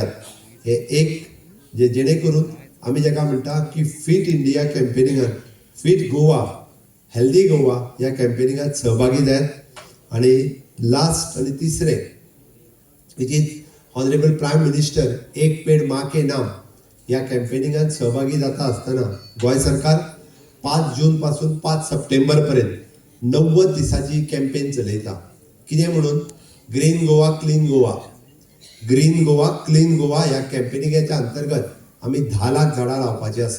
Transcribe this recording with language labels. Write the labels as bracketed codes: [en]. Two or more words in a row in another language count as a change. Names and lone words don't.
[kok] हे एक जेणे करून आमी जाका म्हणटा की फिट इंडिया कॅम्पेनिंगान, फिट गोवा, हेल्दी गोवा ह्या कॅम्पेनिंगात सहभागी जायात. आनी लास्ट आनी तिसरें [en] which is honorable prime minister [kok] एक पेड माँ के नाम ह्या कॅम्पेनिंगात सहभागी जाता आसतना गोंय सरकार 5 जून पासून 5 सप्टेंबर पर्यंत 90 दिसाची कॅम्पेन चलयता. कितें म्हणून ग्रीन गोवा क्लीन गोवा, ग्रीन गोवा क्लीन गोवा ह्या कॅम्पेनिंगाच्या अंतर्गत आमी 10 लाख झाडां लावपाची आसा.